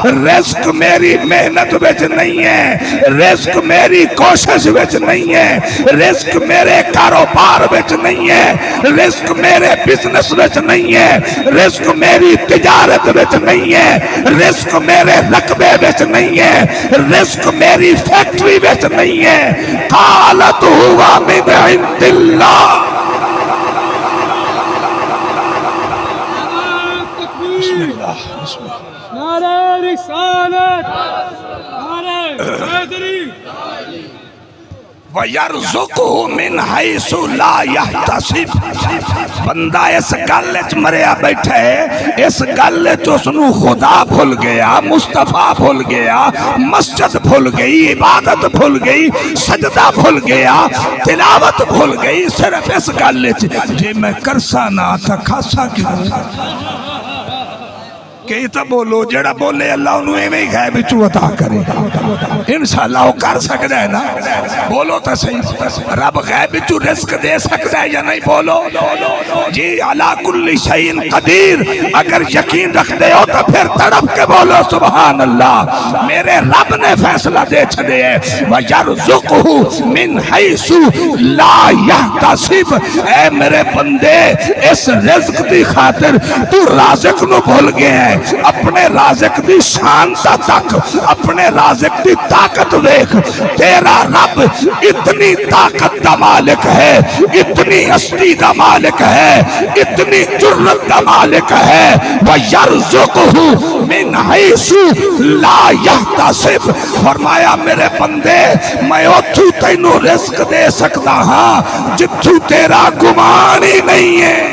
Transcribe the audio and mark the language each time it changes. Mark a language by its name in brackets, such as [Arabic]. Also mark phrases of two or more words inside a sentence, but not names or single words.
[Punjabi] رزق میری محنت وچ نہیں ہے، رزق میری کوشش وچ نہیں ہے، رزق میرے کاروبار وچ نہیں ہے، رزق میرے بزنس وچ نہیں ہے، رزق میری تجارت وچ نہیں ہے، رزق میرے رقبے وچ نہیں ہے، رزق میری فیکٹری وچ نہیں ہے. [Arabic] قالت هو من عند الله. [Urdu] نعرۂ رسالت، نعرۂ حیدری. [Arabic] ويرزقه من حيث لا يحتسب. [Punjabi] بندہ اس گل چ مریا بیٹھا ہے، اس گل چ اوہنوں خدا بھل گیا، مصطفیٰ بھل گیا، مسجد بھل گئی، عبادت بھل گئی، سجدہ بھل گیا، تلاوت بھل گئی. صرف اس گل چ جے میں کرساں نہ تے کھاساں کیوں. کئی تے بولو جیہڑا بولے اللہ اوہنوں ایویں ہی غیب وچوں عطا کرے. [Arabic] إن شاء الله [Urdu] وہ کر سکتا ہے نا، بولو تو سہی. رب غیب وچوں رزق دے سکتا ہے یا نہیں، بولو جی. [Arabic] على كل شيء قدير. [Urdu] اگر یقین رکھتے ہو تو پھر تڑپ کے بولو [Arabic] سبحان الله. [Punjabi] میرے رب نے فیصلہ دے چھڈے ہے. [Arabic] ويرزقه من حيث لا يحتسب. [Punjabi] اے میرے بندے اس رزق دی خاطر توں رازق نوں بھل گیا ہے. اپنے رازق دی شان تک، اپنے رازق دی طاقت دیکھ. [Urdu] تیرا رب اتنی طاقت کا مالک ہے، اتنی ہستی کا مالک ہے، اتنی جرأت کا مالک ہے. [Arabic] ويرزقه من حيث لا يحتسب. [Punjabi] فرمایا میرے بندے میں اوتھوں تینوں رزق دے سکتا ہاں جتھوں تیرا گمان ہی نہیں ہے.